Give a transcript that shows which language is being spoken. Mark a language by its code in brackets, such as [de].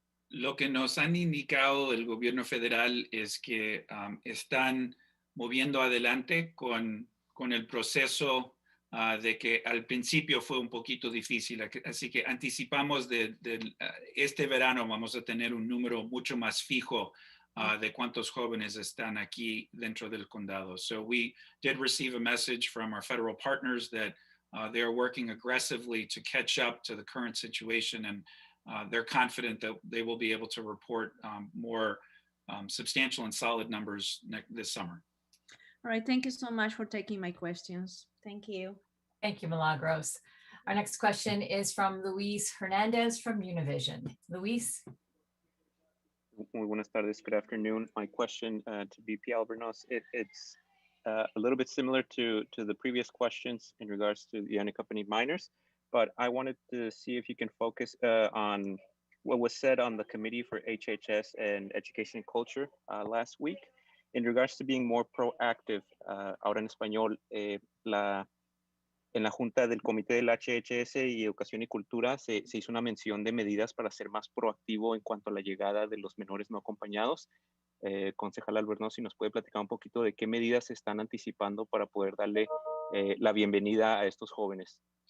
[es] Lo que nos han indicado el gobierno federal es que están moviendo adelante con el proceso de que al principio fue un poquito difícil, así que anticipamos este verano vamos a tener un número mucho más fijo de cuántos jóvenes están aquí dentro del condado. [en] So we did receive a message from our federal partners that they are working aggressively to catch up to the current situation, and they're confident that they will be able to report more substantial and solid numbers this summer. All right, thank you so much for taking my questions. Thank you. Thank you, Milagros. Our next question is from Luis Hernandez from Univision. Luis? [es] Muy buenas tardes, [en] good afternoon. My question to VP Albornoz, it's a little bit similar to the previous questions in regards to the unaccompanied minors, but I wanted to see if you can focus on what was said on the Committee for HHS and Education and Culture last week in regards to being more proactive. [es] Ahora en español, en la Junta del Comité del HHS y Educación y Cultura se hizo una mención de medidas para ser más proactivo en cuanto a la llegada de los menores no acompañados. Concejal Albornoz, si nos puede platicar un poquito de qué medidas se están anticipando para poder darle la bienvenida a estos jóvenes.